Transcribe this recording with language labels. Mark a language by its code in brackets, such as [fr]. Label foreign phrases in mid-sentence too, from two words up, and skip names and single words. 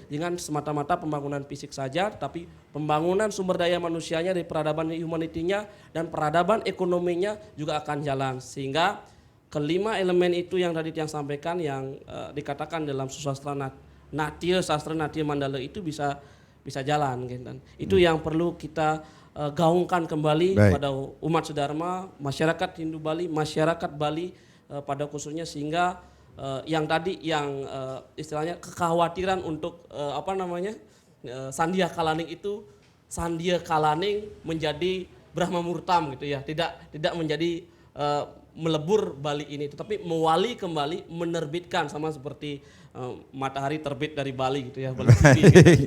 [id] Dengan semata-mata pembangunan fisik saja, tapi pembangunan sumber daya manusianya dari peradaban humanitinya dan peradaban ekonominya juga akan jalan. Sehingga kelima elemen itu yang tadi yang sampaikan yang dikatakan dalam susastra sastra Natya Mandala itu bisa jalan gitu. Itu yang perlu kita gaungkan kembali pada umat sedharma, masyarakat Hindu Bali, masyarakat Bali pada khususnya, sehingga yang tadi yang istilahnya kekhawatiran untuk Sandia Kalaning itu Sandia Kalaning menjadi Brahma Murtam gitu ya, tidak menjadi melebur Bali ini, tetapi mewali kembali, menerbitkan sama seperti matahari terbit dari Bali gitu ya, Bali TV gitu.